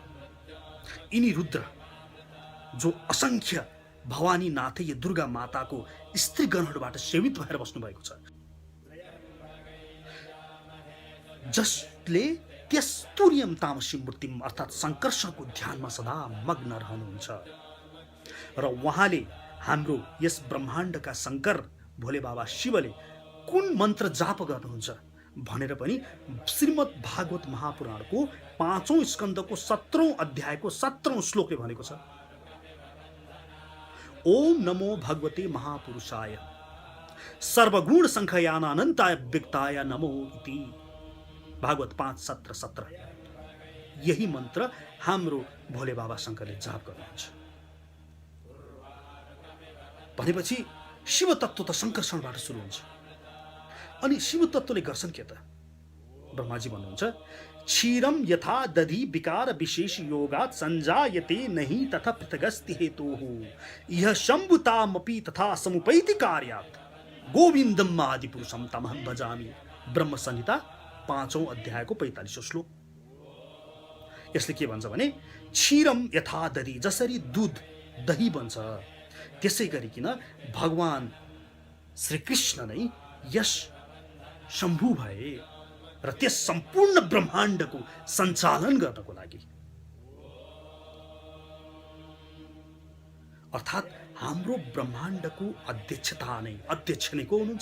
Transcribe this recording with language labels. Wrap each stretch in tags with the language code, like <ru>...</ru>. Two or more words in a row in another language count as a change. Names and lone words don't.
<ne>यिनी रुद्र जो असंख्य भवानी नाथै दुर्गा माताको स्त्रीगणहरूबाट सेवित भएर बस्नु भएको छ, जसले त्यस</ne> <sa>तुर्यम तामसी मूर्तिम</sa> <ne>अर्थात् संकर्षणको ध्यानमा सदा मग्न रहनुहुन्छ। र उहाँले हाम्रो यस ब्रह्माण्डका शंकर भोले बाबा शिवले कुन मन्त्र जाप गर्नुहुन्छ भनेर पनि श्रीमद् भागवत महापुराणको 5औं स्कन्धको 17औं अध्यायको 17औं श्लोकले भनेको छ।</ne> <sa>ओम नमो भगवते महापुरुषाय सर्वगुण संख्यान अनन्ताय व्यक्ताय नमो इति।</sa> <ne>भागवत 5:17-17। यही मन्त्र हाम्रो भोले बाबा शंकरले जाप गर्नुहुन्छ। भनेपछि शिव तत्व त संकर्षणबाट सुरु हुन्छ। अनि शिव तत्वले गर्छन् के त? ब्रह्माजी भन्नुहुन्छ,</ne> <sa>क्षीरम यथा दधि विकार विशेष योगात् संजायते नहि तथा पृथगस्ति हेतुः यह शंभुतामपि तथा समुपैति कार्यात् गोविन्दम आदि पुरुषम तमहं भजामि।</sa> <ne>ब्रह्म संहिता 5औं अध्यायको 45औं श्लोक। यसले के भन्छ भने</ne> <sa>क्षीरम यथा दधि,</sa> <ne>जसरी दूध दही बन्छ, त्यसै गरिकन भगवान श्रीकृष्ण नै यस शम्भु भए र त्यस सम्पूर्ण ब्रह्माण्डको सञ्चालन गर्नको लागि, अर्थात् हाम्रो ब्रह्माण्डको अध्यक्ष नै को हुनुहुन्छ?</ne>